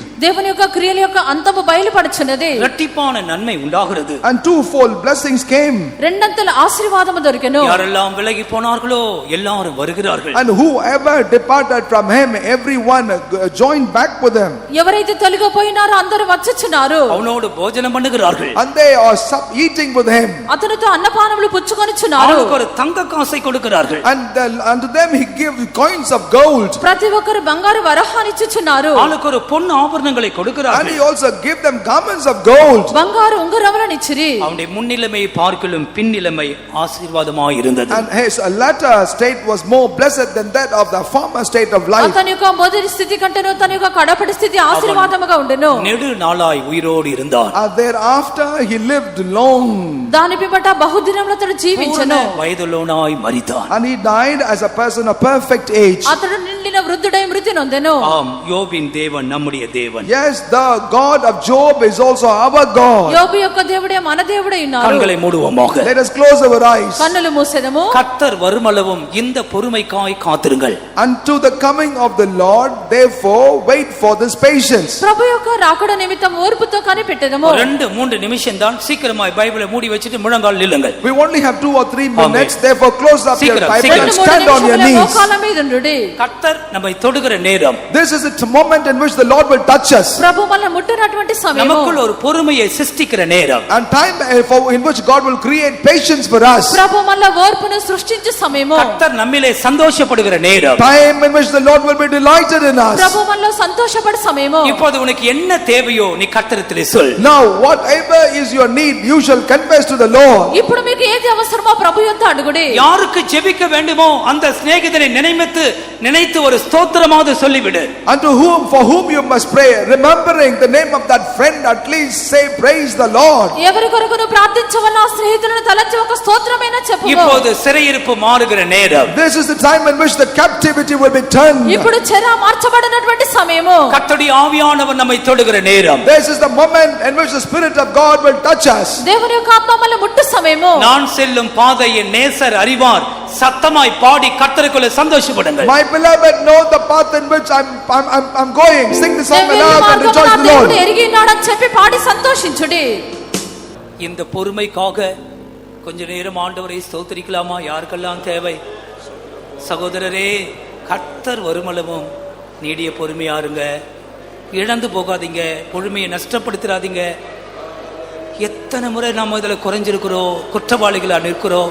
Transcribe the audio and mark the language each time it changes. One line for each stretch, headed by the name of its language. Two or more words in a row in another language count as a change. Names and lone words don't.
Telugu: దేవుని యొక్క క్రియల యొక్క అంతము బయలుపడుచున్నది.
Tamil: இரட்டிப்பான நன்மை உண்டாகிறது.
English: And twofold blessings came.
Telugu: రెండంతల ఆశీర్వాదము దొరికెను.
Tamil: யாரெல்லாம் விலகி போனார்களோ எல்லாரும் வருகிறார்கள்.
English: And whoever departed from him, everyone joined back with him.
Telugu: ఎవరైతే తొలగిపోయినారో అందరూ వచ్చుచున్నారు.
Tamil: அவனோடு போஜனம் பண்ணுகிறார்கள்.
English: And they are eating with him.
Telugu: అతనితో అన్నపానములు పుచ్చుకొనుచున్నారు.
Tamil: அவனுக்கு ஒரு தங்க காசை கொடுக்கிறார்கள்.
English: And unto them he gives coins of gold.
Telugu: ప్రతి ఒక్కరు బంగారు వరహాన్ని ఇచ్చుచున్నారు.
Tamil: அவனுக்கு ஒரு பொன் ஆபரணங்களை
English: And
Tamil: கொடுக்கிறார்கள்.
English: he also gave them garments of gold.
Telugu: బంగారు ఉంగరములను ఇచ్చిరి.
Tamil: அவனுடைய முன்னிலைமை பார்க்கிலும் பின்னிலைமை ஆசீர்வாதமாய் இருந்தது.
English: And his latter state was more blessed than that of the former state of life.
Telugu: అతని యొక్క మొదటి స్థితి కంటేను తన యొక్క కడపటి స్థితి ఆశీర్వాదముగా ఉండెను.
Tamil: நெடு நாளாய் உயிரோடு இருந்தார்.
English: And thereafter he lived long.
Telugu: దాని పిమ్మట బహుదినములు అతడు జీవించెను. వయదులోనాய் మరితాர்.
English: And he died as a person of perfect age.
Telugu: అతడు నిండిన వృద్ధుడై మృతి నొందెను.
Tamil: ஆம், யோபின் தேவன் நம்முடைய தேவன்.
English: Yes, the God of Job is also our God.
Telugu: యోబు యొక్క దేవుడే మన దేవుడై ఉన్నారు.
Tamil: கண்களை மூடுவோமாக.
English: Let us close our eyes.
Telugu: కన్నులు మూసెదము.
Tamil: கர்த்தர் வருமளவும் இந்த பொறுமைக்காய் காத்திருங்கள்.
English: Unto the coming of the Lord, therefore wait for this patience.
Telugu: ప్రభు యొక్క రాకడ నిమిత్తం ఓర్పుతో కనిపెట్టెదము.
Tamil: 2-3 நிமிஷம் தான். சீக்கிரமாய் பைபிளை மூடி வச்சிட்டு முழங்கால் நில்லுங்கள்.
English: We only have 2 or 3 minutes. Amen. Therefore close up your
Tamil: சீக்கிரம்,
English: Bible
Tamil: சீக்கிரம்.
English: and 2-3 stand on your
Telugu: నిమిషముల
English: knees.
Telugu: మోకాళ్ళ మీద ఉండుడి.
Tamil: கர்த்தர் நம்மை தொடுகிற நேரம்.
English: This is the moment in which the Lord will touch us.
Telugu: ప్రభు మనల్ని ముట్టనటువంటి సమయము.
Tamil: நமக்குள்ள ஒரு பொறுமையை சிருஷ்டிக்கிற நேரம்.
English: And time in which God will create patience for us.
Telugu: ప్రభు మనల్ని ఓర్పును సృష్టించే సమయము.
Tamil: கர்த்தர் நம்மிலே சந்தோஷப்படுகிற நேரம்.
English: Time in which the Lord will be delighted in us.
Telugu: ప్రభు మనలో సంతోషపడే సమయము.
Tamil: இப்போது உனக்கு என்ன தேவையோ நீ கர்த்தரிடத்திலே சொல்.
English: Now whatever is your need, you shall confess to the Lord.
Telugu: ఇప్పుడు మీకు ఏది అవసరమో ప్రభు యొద్ద అడుగుడి.
Tamil: யாருக்கு ஜெபிக்க வேண்டுமோ அந்த சிநேகிதனை நினைத்து ஒரு ஸ்தோத்திரமாவது சொல்லிவிடு.
English: Unto whom, for whom you must pray, remembering the name of that friend, at least say praise the Lord.
Telugu: ఎవరి కొరకు నువ్వు ప్రార్థించవలన ఆ స్నేహితులను తలచి ఒక స్తోత్రమైన చెప్పుకో.
Tamil: இப்போது சிறையிருப்பு மாறுகிற நேரம்.
English: This is the time in which the captivity will be turned.
Telugu: ఇప్పుడు చెర మార్చబడినటువంటి సమయము.
Tamil: கர்த்தருடைய ஆவியானவர் நம்மை தொடுகிற நேரம்.
English: This is the moment in which the Spirit of God will touch us.
Telugu: దేవుని యొక్క ఆత్మ మనల్ని ముట్టు సమయము.
Tamil: நான் செல்லும் பாதையை நேசர் அறிவார், சத்தமாய் பாடி கர்த்தருக்குள்ள சந்தோஷப்படுங்கள்.
English: My beloved know the path in which I'm going. Sing the song aloud and rejoice in the Lord.
Telugu: ఎరిగినాడని చెప్పి పాడి సంతోషించుడి.
Tamil: இந்த பொறுமைக்காக கொஞ்ச நேரம் ஆண்டவரை ஸ்தோத்திரிக்கலாமா? யாருக்கெல்லாம் தேவை? சகோதரரே, கர்த்தர் வருமளவும் நீடிய பொறுமையாருங்க. இழந்து போகாதீங்க, பொறுமையை நஷ்டப்படுத்திடாதீங்க. எத்தனை முறை நாம் இதில் குறைஞ்சிருக்கிறோம், குற்றவாளிகளா நிற்கிறோம்.